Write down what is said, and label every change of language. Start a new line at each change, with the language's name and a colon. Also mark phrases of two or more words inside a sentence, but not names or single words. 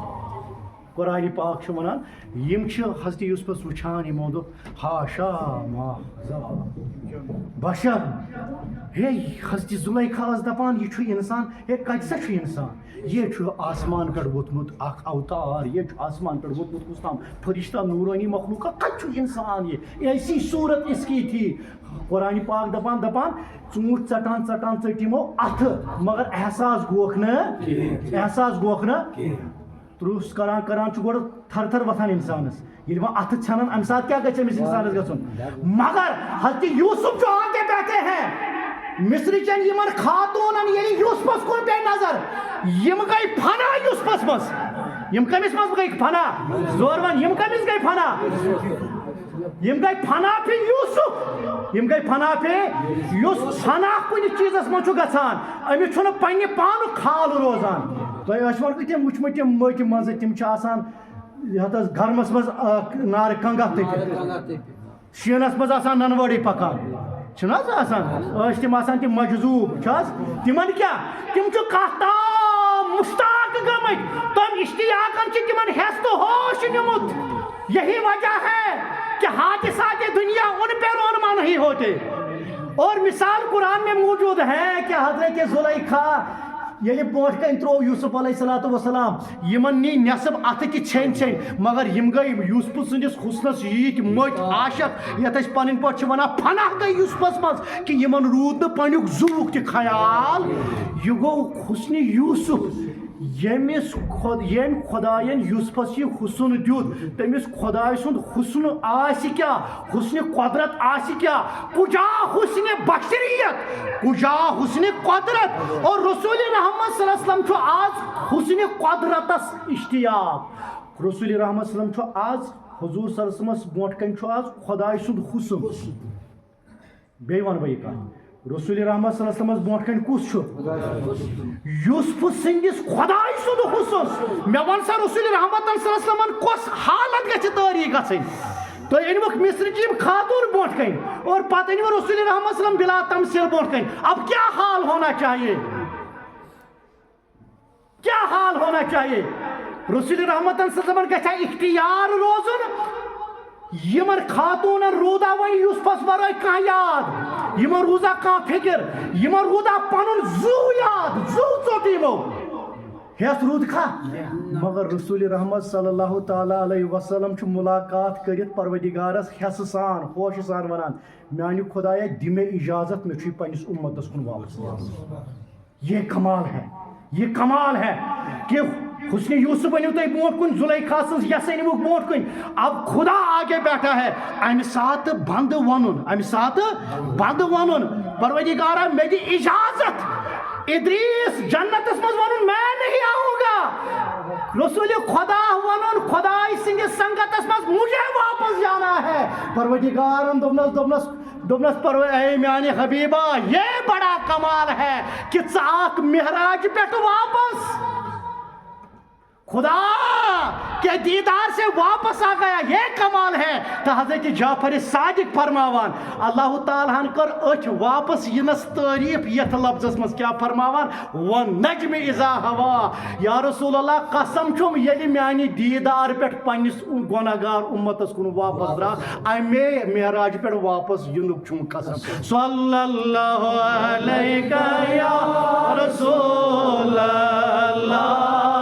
Kashmiri: قرآنِ پاک چھُ وَنان یِم چھِ حضرت یوٗسفس وٕچھان یِمو دوٚپ ہاشا بشر ہے حضرت زُلیکھا ٲس دپان یہِ چھُ اِنسان ہے کتہِ سا چھُ اِنسان یہِ چھُ آسمان پٮ۪ٹھ ووٚتھمُت اکھ اوتار یہِ چھُ آسمان پٮ۪ٹھ ووٚتھمُت کُس تام فرشتہ نوٗرٲنی مخلوقہ کتہِ چھُ اِنسان یہِ
Urdu: ایسی صوٗرت اس کی تھی.
Kashmiri: قرآنِ پاک دپان ژوٗنٛٹھ ژٹان ژٔٹۍ یِمو اَتھٕ مگر احساس گوکھ نہٕ. ترٛوٚس کران چھُ گۄڈٕ تھر تھر وۄتھان اِنسانس ییٚلہِ وۄنۍ اَتھٕ ژھٮ۪نان اَمہِ ساتہٕ کیٛاہ گژھِ أمِس اِنسانس گژھُن. مگر حضرت یوٗسف
Urdu: جو آگے بیٹھے ہیں
Kashmiri: مصر چٮ۪ن یِمن خاتوٗنن ییٚلہِ یوٗسفس کُن پیٚیہِ نظر یِم گٔے فنا یوٗسفس منٛز. یِم کٔمِس منٛز گٔے فنا؟ زور وَن یِم کٔمِس گٔے فنا؟ یِم گٔے فنا پھِ یوٗسف. یِم گٔے فنا پھِ یُس فنا کُنہِ چیٖزس منٛز چھُ گژھان أمِس چھُنہٕ پننہِ پانُک خال روزان. تۄہہِ ٲسوٕ تِم وٕچھمٕتۍ تِم مٔٹۍ منٛزٕ تِم چھِ آسان یتھ حظ گرمس منٛز نارٕ کنٛگَتھ تٔپِتھ شیٖنس منٛز آسان ننہٕ وٲرٕے پکان چھِنہٕ حظ آسان ٲسۍ تِم آسان تِم مجذوٗب چھِ حظ تِمن کیٛاہ تِم چھِ کتھ تام مُشتاق گٔمٕتۍ تٔمۍ اشتیاقن چھِ تِمن ہٮ۪س تہٕ ہوش نِمُت.
Urdu: یہی وجہ ہے کہ حادثات دنیا ان پہ رونما نہیں ہوتے. اور مثال قرآن میں موجود ہے کہ
Kashmiri: حضرت زلیکھا ییٚلہِ برونٛٹھ کَنہِ ترٛوو یوٗسف
Arabic: علیہ الصلوٰتُ وسلام
Kashmiri: یِمن نی نٮ۪صٕب اَتھٕ کہِ ژھیٚنۍ مگر یِم گٔے یوٗسفہٕ سٕنٛدِس حُسنس ییٖتۍ مٔٹۍ عاشق یتھ أسۍ پنٕنۍ پٲٹھۍ چھِ وَنان فنا گٔے یوٗسفس منٛز کہِ یِمن روٗد نہٕ پنٛنیُک زُوُک تہِ خیال. یہِ گوٚو حُسنِ یوٗسف ییٚمۍ خۄداین یوٗسفس یہِ حُسن دیُت تٔمِس خۄداے سُنٛد حُسن آسہِ کیٛاہ حُسنِ قۄدرت آسہِ کیٛاہ کُجا حُسنِ بشریت کُجا حُسنِ قۄدرت. اور رسول رحمت
Arabic: صلی اللہ علیہ وسلم
Kashmiri: چھُ آز حُسنِ قۄدرتس اشتیاق. رسول رحمت
Arabic: صلی اللہ علیہ وسلم
Kashmiri: چھُ آز حضوٗر
Arabic: صلی اللہ علیہ وسلمس
Kashmiri: برونٛٹھ کَنہِ چھُ آز خۄداے سُنٛد حُسن. بیٚیہِ وَنہٕ بہٕ یہِ کَتھ رسول رحمت
Arabic: صلی اللہ علیہ وسلمس
Kashmiri: برونٛٹھ کَنہِ کُس چھُ یوٗسفہٕ سٕنٛدِس خۄداے سُنٛد حُسن. مےٚ وَن سا رسول رحمت
Arabic: صلی اللہ علیہ وسلمن
Kashmiri: کۄس حالت گژھِ تٲری گژھٕنۍ تُہۍ أنۍوُکھ
Urdu: مصر کی خاتون
Kashmiri: برونٛٹھ کَنہِ اور پتہٕ أنۍوٕ رسول رحمت
Arabic: صلی اللہ علیہ وسلم
Kashmiri: بلا تمثیل برونٛٹھ کَنہِ
Urdu: اب کیا حال ہونا چاہیے کیا حال ہونا چاہیے
Kashmiri: رسول رحمت
Arabic: صلی اللہ علیہ وسلم
Kashmiri: گژھِ اختیار روزُن یمن خاتونن روٗدا وۄنۍ یوسفس ورٲے کانٛہہ یاد یمن روٗزا کانٛہہ فکر یمن روٗدا پنُن زُو یاد زُو ژوٚٹ یمو ہیس روٗد کھا مگر رسول رحمت
Arabic: صلی اللہ تعالیٰ علیہ وسلم
Kashmiri: چھُ ملاقات کٔرِتھ پروردگارس ہیسہٕ سان خوشہِ سان ونان میانہِ خدایا دِ مےٚ اجازت مےٚ چھُ پننِس اُمتس کُن واپس
Urdu: یہ کمال ہے کہ
Kashmiri: حسن یوسف ونیو تُہۍ برونٛٹھ کُن زلیخا سٕنٛز یس أنۍوُکھ برونٛٹھ کُن
Urdu: اب خدا آگے بیٹھا ہے
Kashmiri: امہِ ساتہٕ بنٛد ونُن پروردگارا مےٚ دِ اجازت ادریس جنتس مز ونُن
Urdu: میں نہیں آؤں گا
Kashmiri: رسول خدا ونُن خداے سٕنٛدِس سنگتس مز
Urdu: مجھے واپس جانا
Kashmiri: ہے پروردگارن دوٚپنس اے میانہِ حبیبہ
Urdu: یہ بڑا کمال ہے کہ
Kashmiri: ژٕ آکھ معراج پٮ۪ٹھ واپس
Urdu: خدا کے دیدار سے واپس آ گیا یہ کمال ہے تو
Kashmiri: حضرت جعفر صادق فرماوان اللہ تعالیٰ ہن کر اچھ واپس ینس تعریف یتھ لفظس مز کیا فرماوان
Arabic: والنجم اذا ہوا یا رسول اللہ
Kashmiri: قسم چھم یلی میانی دیدار پہ پنس گناہگار امتس کن واپس درا امی معراج پہ واپس ینک چھم قسم
Arabic: صلی اللہ علیہ یا رسول اللہ